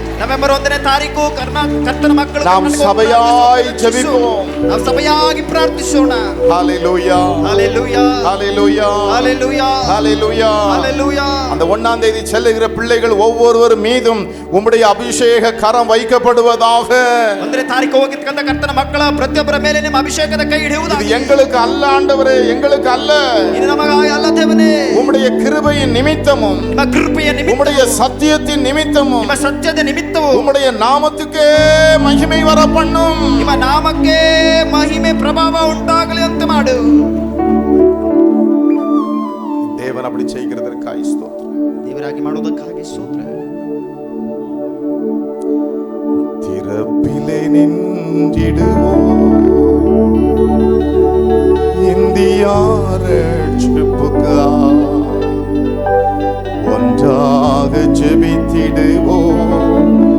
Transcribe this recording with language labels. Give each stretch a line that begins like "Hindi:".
Kannada: November 1ನೇ ತಾರೀಕು ಕರ್ತನ ಮಕ್ಕಳು
Tamil: நாம் சபையாய் ஜெபிப்போம்.
Kannada: ನಾವು ಸಭೆಯಾಗಿ ಪ್ರಾರ್ಥಿಸೋಣ. ஹalleluya ஹalleluya ஹalleluya ஹalleluya ஹalleluya ஹalleluya.
Tamil: அந்த 1ஆம் தேதி செல்லுகிற பிள்ளைகள் ஒவ்வொருவர் மீதும் உம்முடைய அபிஷேக கரம் வைக்கப்படுவதாக.
Kannada: 1ನೇ ತಾರೀಕು ಹೋಗಿರ್ತಕ್ಕಂಥ ಕರ್ತನ ಮಕ್ಕಳ ಪ್ರತಿಯೊಬ್ಬರ ಮೇಲೆ ನಿಮ್ಮ ಅಭಿಷೇಕದ ಕೈ ಹಿಡಿಯುವುದಾಗಿ.
Tamil: இது எங்களுக்கு அல்ல ஆண்டவரே, எங்களுக்கு அல்ல. இது
Kannada: நமಗಾಗಿ ಅಲ್ಲ ದೇವನೇ.
Tamil: உம்முடைய கிருபையின் நிமித்தமும்
Kannada: ನಿಮ್ಮ ಕೃಪೆಯ ನಿಮಿತ್ತ,
Tamil: உம்முடைய சத்தியத்தின் நிமித்தமும்
Kannada: ನಿಮ್ಮ ಸತ್ಯದ ನಿಮಿತ್ತವು,
Tamil: உம்முடைய நாமத்துக்கே மகிமை வர பண்ணும்.
Kannada: ನಿಮ್ಮ ನಾಮಕ್ಕೆ ಮಹಿಮೆ ಪ್ರಭಾವ ಉಂಟಾಗಲಿ ಅಂತ ಮಾಡು.
Tamil: தேவன் அப்படி செய்கிறதற்காக ஸ்தோத்திரம்.
Kannada: ದೇವರಾಗಿ ಮಾಡೋದಕ್ಕಾಗಿ ಸ್ತೋತ್ರ.
Tamil: திறப்பிலே நின்றிடுவோம் இந்தியா ரட்சிப்புக்காய் ஒன்றாக ஜெபித்திடுவோம்.